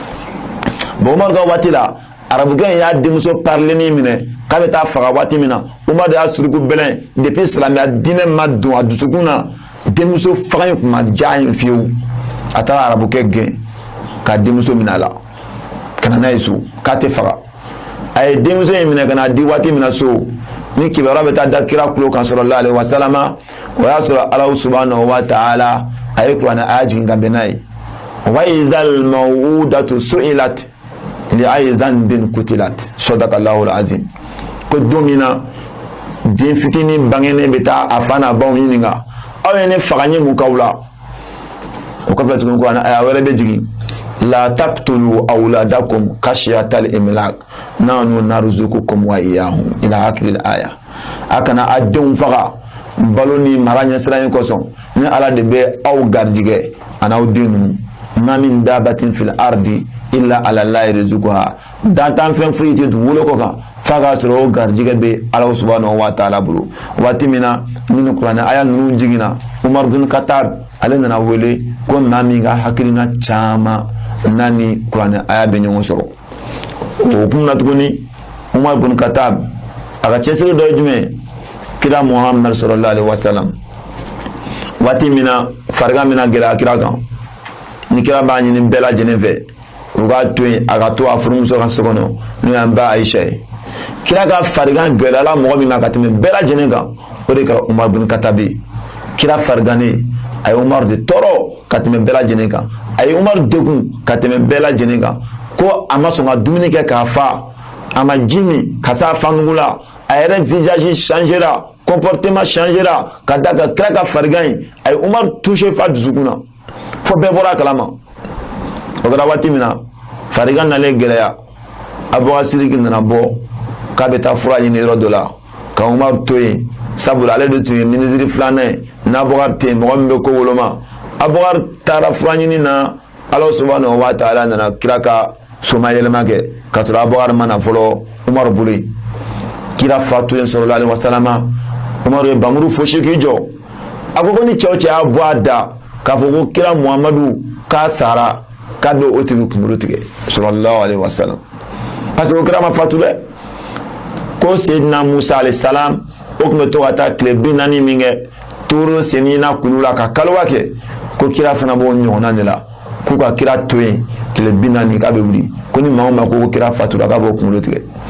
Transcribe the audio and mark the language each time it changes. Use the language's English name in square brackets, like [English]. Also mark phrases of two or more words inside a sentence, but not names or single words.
[Bambara] bon Umaru ka waati la arabukɛ in y'a denmuso parilenni minɛ k'a bɛ taa faga waati min na Umaru de y'a suruku bɛlɛn depuis silamɛya diinɛ ma don a dusukun na denmuso faga in tun ma diya yen fiyewu a taara arabukɛ gɛn ka denmuso minɛ a la ka na n'a ye so k'a tɛ faga a ye denmuso in minɛ ka na di waati min na so ni kibaruya bɛ taa da kira kulo kan [Arabic] صلى الله عليه وسلم [Bambara] o y'a sɔrɔ Alahu [Arabic] سبحانه وتعالى [Bambara] a ye kuranɛ aya jigin ka bɛn n'a ye [Arabic] وإذا الموءودة سئلت لأي ذنب قتلت صدق الله العظيم [Bambara] ko don min na den fitinin bangenen bɛ taa a fa n'a baw ɲininka aw ye ne faga n ye mun k'aw la o kɔfɛ tuguni kuranɛ aya wɛrɛ bɛ jigin la [Arabic] تقتلوا أولادكم خشية إملاق نحن نرزقكم وإياهم إلى آخر الآية [Bambara] a kana a denw faga balo ni mara ɲɛsiranɲɛ kosɔn ni ala de bɛ aw garijɛgɛ a n'aw den ninnu ma [Arabic] من دابة في الأرض إلا على الله رزقها [Bambara] dantan fɛn foyi tɛ dugukolo kɔ kan f'a k'a sɔrɔ o garijɛgɛ bɛ ala [Arabic] سبحانه وتعالى [Bambara] bolo waati min na ni kuranɛ aya ninnu jiginna Umar bin Khattab ale nana wele ko maa min ka hakilina caman n'a ni kuranɛ aya bɛ ɲɔgɔn sɔrɔ o kun na tuguni Umar bin Khattab a ka cɛsiri dɔ ye jumɛn kira Muhammad [Arabic] صلى الله عليه وسلم [Bambara] waati min na farigan min na gɛlɛya kira kan ni kira b'a ɲini bɛɛ lajɛlen fɛ u k'a to yen a ka to a furumuso ka so kɔnɔ n'o y'an ba Aisha ye kira ka farigan gɛlɛyala mɔgɔ min ma ka tɛmɛ bɛɛ lajɛlen kan o de kɛra Umar bin Khattab ye kira farigannen a ye Umar de tɔɔrɔ ka tɛmɛ bɛɛ lajɛlen kan a ye Umar degun ka tɛmɛ bɛɛ lajɛlen kan ko a ma sɔn ka dumuni kɛ k'a fa a ma ji min ka s'a fa nugu la a yɛrɛ [French] visage changera comportement changera [Bambara] ka da ka kira ka farigan in a ye Umar touché fa dusukun na fo bɛɛ bɔra a kalama o kɛra waati min na farigan nalen gɛlɛya Abubakar Sidiki nana bɔ k'a bɛ taa fura ɲini yɔrɔ dɔ la ka Umar to yen sabula ale de tun ye ministre filanan ye n'Abubakar tɛ yen mɔgɔ min bɛ ko woloma Abubakar taara fura ɲini na Ala [Arabic] سبحانه وتعالى [Bambara] nana kira ka soma yɛlɛma kɛ ka sɔrɔ Abubakar ma na fɔlɔ Umar bolo yen kira fatulen [Arabic] صلى الله عليه وسلم [Bambara] Umar ye bamuru fosi k'i jɔ a ko ni cɛ o cɛ y'a bɔ a da k'a fɔ ko kira Muhamadu k'a sara k'a bɛ o tigi kunkolo tigɛ [Arabic] صلى الله عليه وسلم [French] parce que [Bambara] o kira ma fatu dɛ ko Seydina Musa [Arabic] عليه السلام [Bambara] o tun bɛ to ka taa tile 40 min kɛ toro senni na kulu la ka kaliwa kɛ ko kira fana b'o ɲɔgɔnna de la k'u ka kira to yen tile 40 k'a bɛ wuli ko ni maa o maa ko kira fatura k'a b'o kunkolo tigɛ